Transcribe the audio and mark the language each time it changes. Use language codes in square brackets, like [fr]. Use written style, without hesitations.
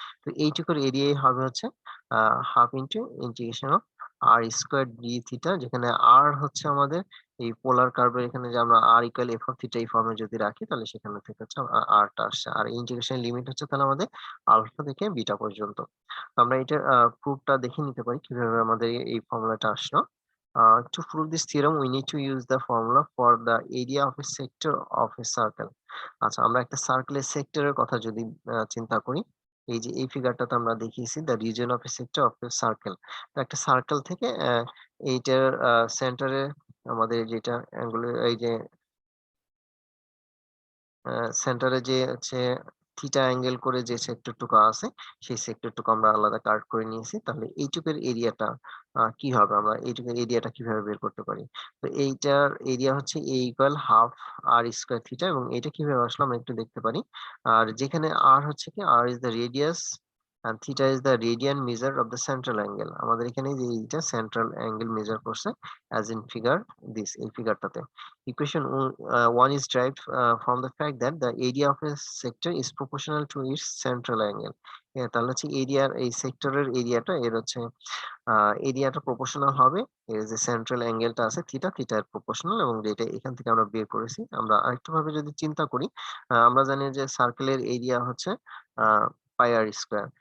[bn] তো এইটুকুর এরিয়াই হবে হচ্ছে half into integration of আর square D theta, যেখানে আর হচ্ছে আমাদের এই পোলার কার্ভের এখানে যে আমরা আর ইকুয়াল এফ অফ থিটা এই ফর্মে যদি রাখি তাহলে সেখানে থেকে হচ্ছে আরটা আসছে, আর ইন্টিগ্রেশন লিমিট হচ্ছে তাহলে আমাদের আলফা থেকে বিটা পর্যন্ত। তো আমরা এটা প্রুফটা দেখে নিতে পারি কিভাবে আমাদের এই ফর্মুলাটা আসলো। [en] To prove this theorem, we need to use the formula for the area of a sector of a circle. [bn] আচ্ছা, আমরা একটা সার্কেলের সেক্টরের কথা যদি চিন্তা করি, এই যে এই ফিগারটাতে আমরা দেখিয়েছি [en] The region of a sector of a circle. [bn] তো একটা সার্কেল থেকে এইটার সেন্টারে আমাদের যেটা অ্যাঙ্গুলার এই যে সেন্টারে যে হচ্ছে থিটা অ্যাঙ্গেল করে যে সেক্টরটুকু আছে, সেই সেক্টরটুকু আমরা আলাদা কাট করে নিয়েছি। তাহলে এইটুকুর এরিয়াটা কি হবে? আমরা এইটুকুর এরিয়াটা কিভাবে বের করতে পারি? তো এইটার এরিয়া হচ্ছে A equal half আর square theta, এবং এটা কিভাবে আসলো আমরা একটু দেখতে পারি। আর যেখানে r হচ্ছে কি, [en] r is the radius and theta is the radian measure of the central angle। [bn] আমাদের এখানে যে এইটা সেন্ট্রাল অ্যাঙ্গেল মেজার করছে [en] as in figure this, [bn] এই ফিগারটাতে। [en] Equation 1 is derived from the fact that the area of a sector is proportional to its central angle। [bn] তাহলে হচ্ছে এরিয়ার এই সেক্টরের এরিয়াটা এর হচ্ছে এরিয়াটা প্রপোর্শনাল হবে এর যে সেন্ট্রাল অ্যাঙ্গেলটা আছে থিটা, থিটার প্রপোর্শনাল, এবং যেটা এখান থেকে আমরা বের করেছি। আমরা আরেকটু ভাবে যদি চিন্তা করি, আমরা জানি যে সার্কেলের এরিয়া হচ্ছে পাই আর স্কয়ার।